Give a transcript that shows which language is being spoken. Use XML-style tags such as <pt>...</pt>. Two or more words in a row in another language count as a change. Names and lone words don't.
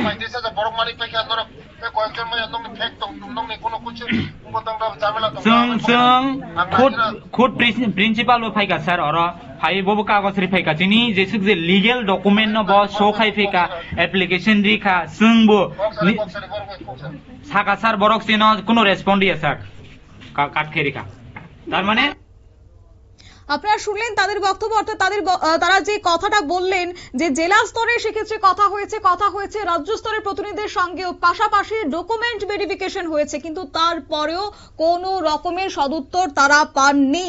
<trp>sung khud principal lo phaiga sir oro phai bobo kagos ri phaika jini jesuk je</trp> <en>legal document</en> <trp>no bo show khai phaika application ri kha sung bo saka sir borok sino kono respond ya sir কাট খেরিকা</trp> <bn>তার মানে আপনারা শুনলেন তাদের বক্তব্য, অর্থাৎ তারা যে কথাটা বললেন যে জেলা স্তরে সেক্ষেত্রে কথা হয়েছে রাজ্য স্তরের প্রতিনিধিদের সঙ্গেও, পাশাপাশি ডকুমেন্ট ভেরিফিকেশন হয়েছে, কিন্তু তারপরেও কোনো রকমের সদুত্তর তারা পাননি।</bn>